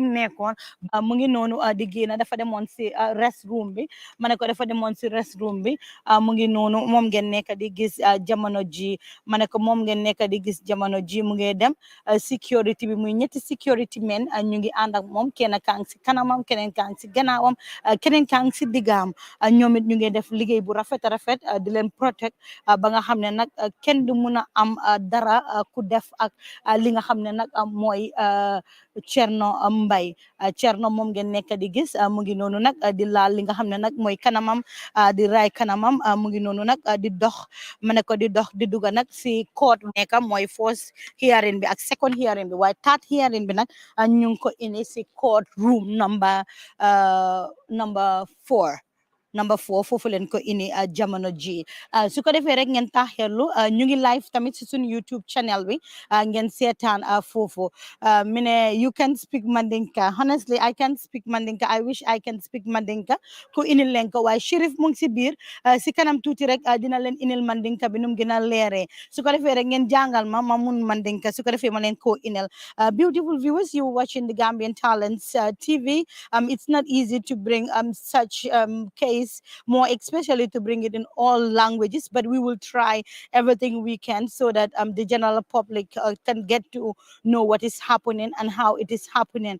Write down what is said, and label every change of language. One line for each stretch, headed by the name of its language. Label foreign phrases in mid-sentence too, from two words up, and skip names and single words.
Wolof: mu nekkoon mu ngi noonu di génn dafa demoon si restroom bi ma ne ko dafa demoon si restroom bi mu ngi noonu moom ngeen nekk di gis jamono ji ma ne ko moom ngeen nekk di gis jamono ji mu ngi dem security bi muy ñetti
English: security men
Wolof: ñu ngi ànd ak moom kenn kaa ngi si kanamam keneen kaa ngi si gannaawam keneen kaa ngi si diggaam ñoom it ñu ngi def liggéey bu rafet a rafet di leen protect ba nga xam ne nag kenn du mun a am dara ku def ak li nga xam ne nag mooy Cerno Mbye Cerno moom ngeen nekk di gis mu ngi noonu nag di laal li nga xam ne nag mooy kanamam di raay kanamam mu ngi noonu nag di dox ma ne ko di dox di duga nag si court nekk mooy
English: first hearing
Wolof: bi ak
English: second hearing
Wolof: bi waaye
English: third hearing
Wolof: bi nag ñu ngi ko indi si
English: court room number
Wolof: 4 foofu leen ko ini jamono ji su ko defee rek ngeen taxerlu ñu ngi live tamit si suñu YouTube channel bi ngeen seetaan foofu mine
English: you can speak Mandinka honestly I can speak Mandinka I wish I can speak Mandinka
Wolof: ku inil leen ko waaye Sheriff mu ngi si biir si kanam tuuti rek dina leen inil Mandinka bi num gën a leeree su ko defee rek ngeen jàngal ma mun Mandinka su ko defee ma leen ko inil
English: beautiful viewers you watching the Gambian Talents TV it's not easy to bring such case ways, more especially to bring it in all languages. But we will try everything we can so that the general public can get to know what is happening and how it is happening.